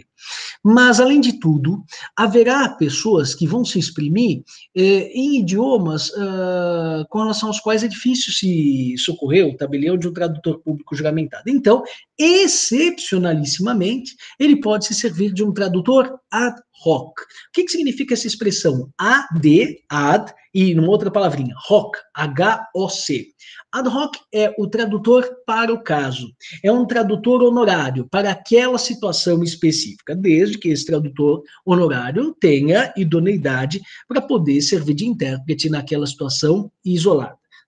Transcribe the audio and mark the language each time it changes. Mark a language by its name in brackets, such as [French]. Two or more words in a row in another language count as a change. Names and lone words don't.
[Portuguese] Mas, além de tudo, haverá pessoas que vão se exprimir em idiomas com relação aos quais é difícil se socorrer o tabelião de um tradutor público juramentado. Então, excepcionalissimamente, ele pode se servir de um tradutor [Latin] ad hoc. [Portuguese] O que significa essa expressão? Ad, e numa outra palavrinha, hoc, H-O-C. [Latin] Ad hoc [Portuguese] é o tradutor para o caso. É um tradutor honorário para aquela situação específica, desde que esse tradutor honorário tenha idoneidade para poder servir de intérprete naquela situação isolada.